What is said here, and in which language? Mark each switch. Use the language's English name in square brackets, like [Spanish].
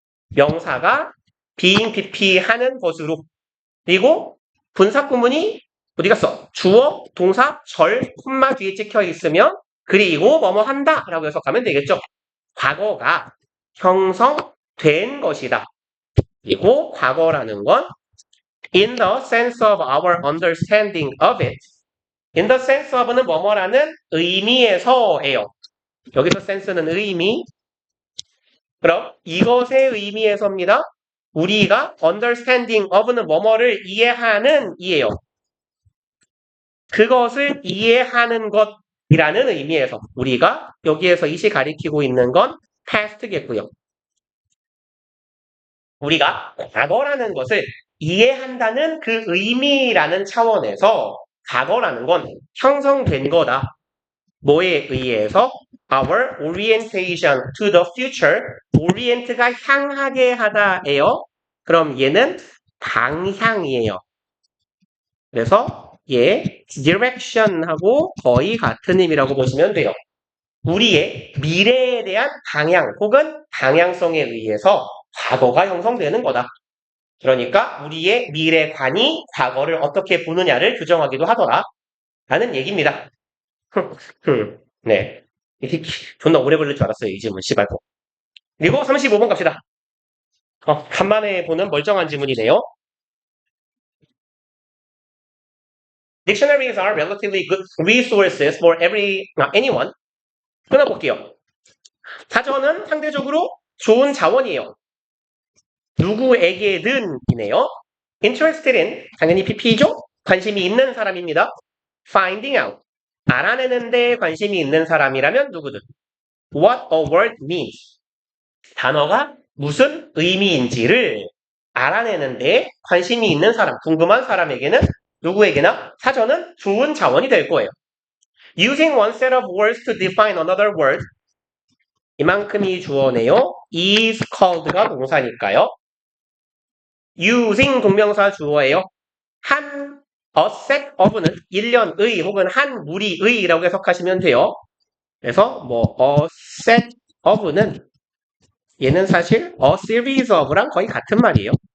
[Korean] 명사가 being pp 하는 것으로. 그리고 분사구문이 어디 갔어? 주어, 동사, 절, 콤마 뒤에 찍혀 있으면 그리고 뭐뭐 한다 라고 해석하면 되겠죠. 과거가 형성된 것이다. 그리고 과거라는 건 [English] in the sense of our understanding of it. [Korean] in the sense of는 뭐뭐라는 의미에서예요. 여기서 sense는 의미. 그럼 이것의 의미에서입니다. 우리가 understanding of는 뭐뭐를 이해하는 이에요. 그것을 이해하는 것이라는 의미에서 우리가 여기에서 이시 가리키고 있는 건 past겠고요. 우리가 과거라는 것을 이해한다는 그 의미라는 차원에서 과거라는 건 형성된 거다. 뭐에 의해서? [English] Our orientation to the future. [Korean] orient가 향하게 하다예요. 그럼 얘는 방향이에요. 그래서 얘 direction하고 거의 같은 의미라고 보시면 돼요. 우리의 미래에 대한 방향 혹은 방향성에 의해서 과거가 형성되는 거다. 그러니까 우리의 미래관이 과거를 어떻게 보느냐를 규정하기도 하더라. 라는 얘기입니다. 네. 이게 존나 오래 걸릴 줄 알았어요. 이 질문, 씨발고. 그리고 35번 갑시다. 간만에 보는 멀쩡한 지문이네요. [English] Dictionaries are relatively good resources for anyone. [Korean] 끊어볼게요. 사전은 상대적으로 좋은 자원이에요. 누구에게든이네요. [English] Interested in, [Korean] 당연히 PP죠? 관심이 있는 사람입니다. [English] Finding out, [Korean] 알아내는 데 관심이 있는 사람이라면 누구든. [English] What a word means, [Korean] 단어가 무슨 의미인지를 알아내는 데 관심이 있는 사람, 궁금한 사람에게는 누구에게나 사전은 좋은 자원이 될 거예요. [English] Using one set of words to define another word, [Korean] 이만큼이 주어네요. is called가 동사니까요. using 동명사 주어예요. 한 a set of는 일련의 혹은 한 무리의라고 해석하시면 돼요. 그래서 뭐 a set of는 얘는 사실 a series of랑 거의 같은 말이에요.